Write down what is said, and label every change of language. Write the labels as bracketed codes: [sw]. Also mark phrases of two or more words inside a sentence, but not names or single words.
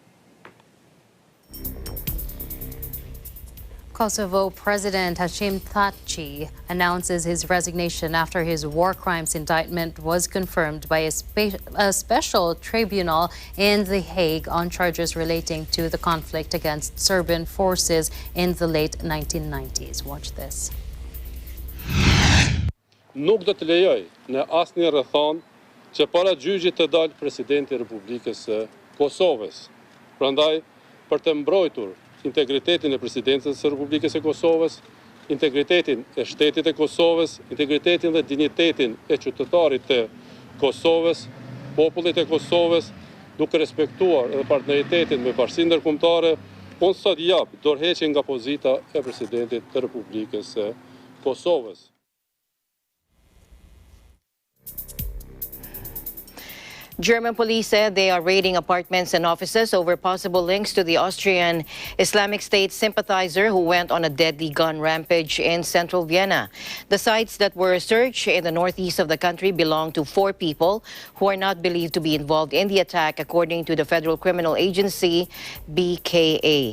[en] Kosovo President Hashim Thaçi announces his resignation after his war crimes indictment was confirmed by a special tribunal in The Hague on charges relating to the conflict against Serbian forces in the late 1990s. Watch this. [sq] Nuk do të lejoj në asnjë rrethon që para gjyqit të dalë presidenti i Republikës së Kosovës. Prandaj, për të mbrojtur integritetin e presidencës së Republikës së Kosovës, integritetin e shtetit e Kosovës, integritetin dhe dinjitetin e qytetarit të Kosovës, popullit e Kosovës, duke respektuar edhe partneritetin me bashkinë ndërkombëtare, unë sot jap dorëheqjen nga pozita e presidentit të Republikës së Kosovës. [en] German police said they are raiding apartments and offices over possible links to the Austrian Islamic State sympathizer who went on a deadly gun rampage in central Vienna. The sites that were searched in the northeast of the country belong to 4 people who are not believed to be involved in the attack, according to the Federal Criminal Agency, BKA.